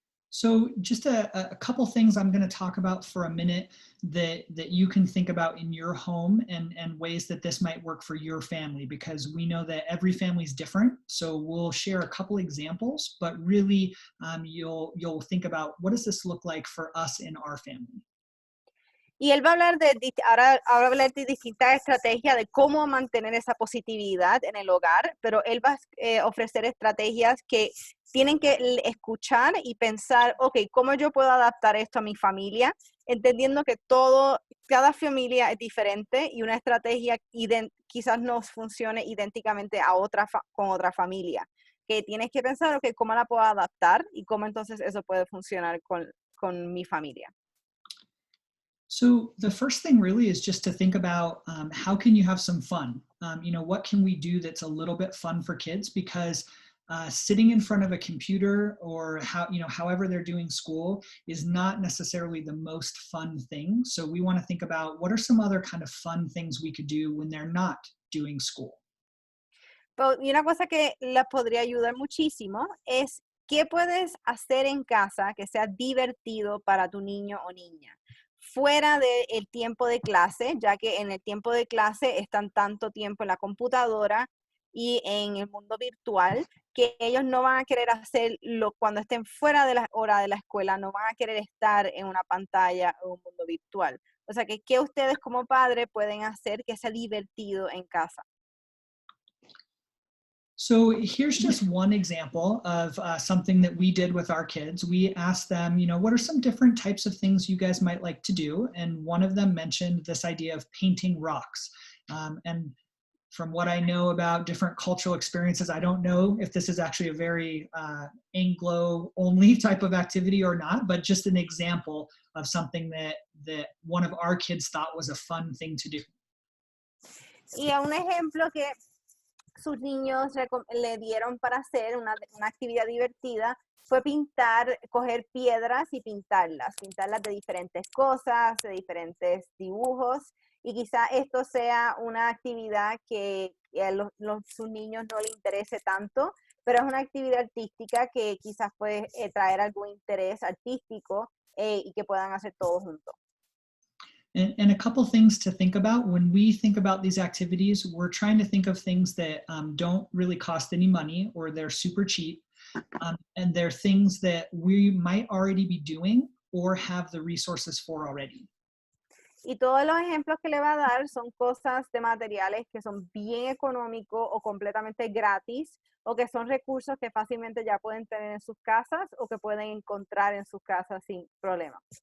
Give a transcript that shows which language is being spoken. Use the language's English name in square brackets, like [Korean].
[English] So just a couple things I'm going to talk about for a minute that you can think about in your home and ways that this might work for your family, because we know that every family is different. So we'll share a couple examples, but really you'll think about what does this look like for us in our family. [Spanish] Y él va a hablar ahora va a hablar de distintas estrategias de cómo mantener esa positividad en el hogar, pero él va a ofrecer estrategias que tienen que escuchar y pensar, ok, ¿cómo yo puedo adaptar esto a mi familia? Entendiendo que cada familia es diferente y una estrategia quizás no funcione idénticamente con otra familia. Que tienes que pensar, ok, ¿cómo la puedo adaptar? Y cómo entonces eso puede funcionar con mi familia. [English] So the first thing really is just to think about how can you have some fun? What can we do that's a little bit fun for kids? Because sitting in front of a computer or however they're doing school is not necessarily the most fun thing. So we want to think about what are some other kind of fun things we could do when they're not doing school. [Spanish] Y una cosa que les podría ayudar muchísimo es qué puedes hacer en casa que sea divertido para tu niño o niña. Fuera del tiempo de clase, ya que en el tiempo de clase están tanto tiempo en la computadora y en el mundo virtual, que ellos no van a querer hacerlo cuando estén fuera de la hora de la escuela, no van a querer estar en una pantalla o un mundo virtual. O sea, que ¿qué ustedes como padres pueden hacer que sea divertido en casa? [English] So here's just one example of something that we did with our kids. We asked them, what are some different types of things you guys might like to do? And one of them mentioned this idea of painting rocks. And from what I know about different cultural experiences, I don't know if this is actually a very Anglo-only type of activity or not, but just an example of something that one of our kids thought was a fun thing to do. [Spanish] Y un ejemplo que sus niños le dieron para hacer una actividad divertida fue coger piedras y pintarlas de diferentes cosas, de diferentes dibujos, y quizá esto sea una actividad que a sus niños no le interese tanto, pero es una actividad artística que quizás puede traer algún interés artístico y que puedan hacer todos juntos. [English] And a couple things to think about when we think about these activities, we're trying to think of things that don't really cost any money or they're super cheap. And they're things that we might already be doing or have the resources for already. [Spanish] Y todos los ejemplos que le va a dar son cosas de materiales que son bien económicos o completamente gratis o que son recursos que fácilmente ya pueden tener en sus casas o que pueden encontrar en sus casas sin problema.